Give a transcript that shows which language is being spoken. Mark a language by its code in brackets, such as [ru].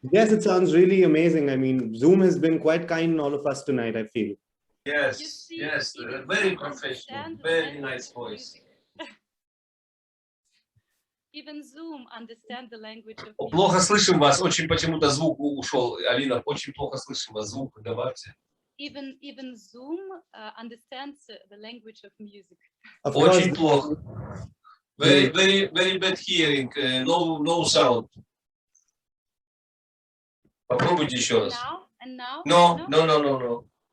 [en] Yes, it sounds really amazing. I mean, Zoom has been quite kind to all of us tonight, I feel. Yes, yes, very professional, very nice voice. Even Zoom understand the language of [ru] Плохо слышим вас, очень почему-то звук ушел. Алина, очень плохо слышим вас, звук добавьте. [en] Even Zoom understands the language of music. [ru] Очень плохо. [en] Very bad hearing, no sound. [ru] Попробуйте еще раз. [en] And now? No.